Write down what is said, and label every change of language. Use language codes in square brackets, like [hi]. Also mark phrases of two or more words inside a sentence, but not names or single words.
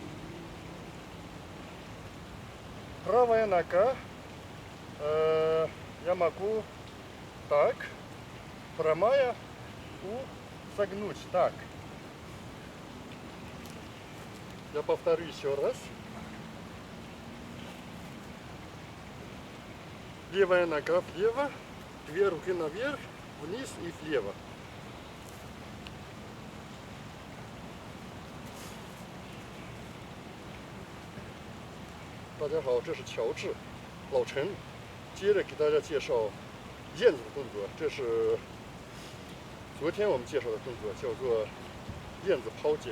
[ru] Правая нога я могу так, прямая, согнуть так. Я повторю еще раз. Левая нога влево, две руки наверх, вниз и влево. [zh] 大家好，这是乔治，老陈。接着给大家介绍燕子的动作，这是昨天我们介绍的动作，叫做燕子抛剪。